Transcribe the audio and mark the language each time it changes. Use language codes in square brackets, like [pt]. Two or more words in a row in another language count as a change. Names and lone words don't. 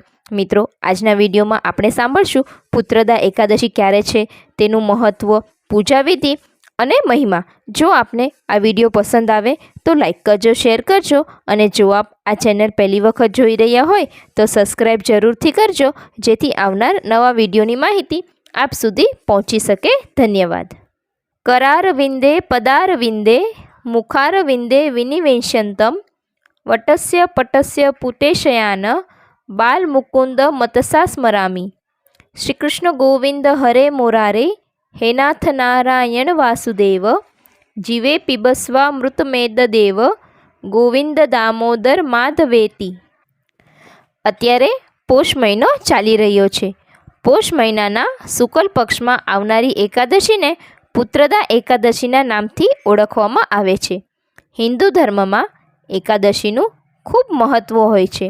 [gu] મિત્રો, આજના વિડીયોમાં આપણે સાંભળશું પુત્રદા એકાદશી ક્યારે છે, તેનું મહત્ત્વ, પૂજા વિધિ અને મહિમા. જો આપને આ વિડીયો પસંદ આવે તો લાઈક કરજો, શેર કરજો અને જો આપ આ ચેનલ પહેલી વખત જોઈ રહ્યા હોય તો સબસ્ક્રાઈબ જરૂરથી કરજો, જેથી આવનાર નવા વિડીયોની માહિતી આપ સુધી પહોંચી શકે. ધન્યવાદ. [sa] करारविंदे पदारविंदे मुखारविंदे विनिवेशंतम वटस्य पटस्य पुटेशयान बाल मुकुंद मतसा स्मरामि. श्री कृष्ण गोविंद हरे मोरारे हे नाथ नारायण वासुदेव जीवे पिबस्वा मृतमेद देव गोविंद दामोदर माधवेती. [gu] અત્યારે પોષ મહિનો ચાલી રહ્યો છે. પોષ મહિનાના શુક્લ પક્ષમાં આવનારી એકાદશીને પુત્રદા એકાદશીના નામથી ઓળખવામાં આવે છે. હિન્દુ ધર્મમાં એકાદશીનું ખૂબ મહત્ત્વ હોય છે.